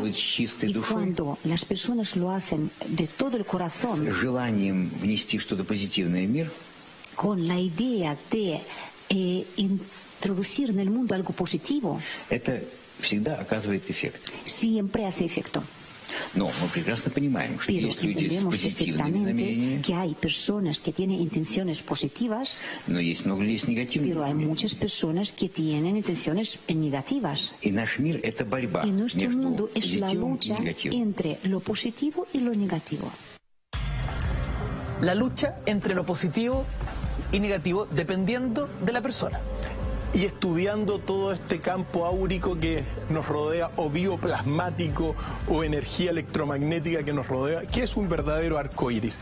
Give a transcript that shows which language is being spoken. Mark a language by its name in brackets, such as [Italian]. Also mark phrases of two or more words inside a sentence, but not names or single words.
[Spanish] Y cuando las personas lo hacen de todo el corazón, con la idea de introducir en el mundo algo positivo, siempre hace efecto. [Russian] Но мы прекрасно понимаем, что есть люди с позитивными намерениями, [Spanish] que hay personas que tienen intenciones positivas, [Russian] но есть много людей с негативными [Spanish] pero hay muchas personas que tienen intenciones negativas. [Russian] И наш мир — это борьба [Spanish] Y nuestro mundo [Russian] между [Spanish] es la [Russian] позитивом [Spanish] lucha [Russian] и негативом. [Spanish] entre lo positivo y lo negativo. La lucha entre lo positivo y negativo dependiendo de la persona. Y estudiando todo este campo áurico que nos rodea, o bioplasmático, o energía electromagnética que nos rodea, que es un verdadero arco iris.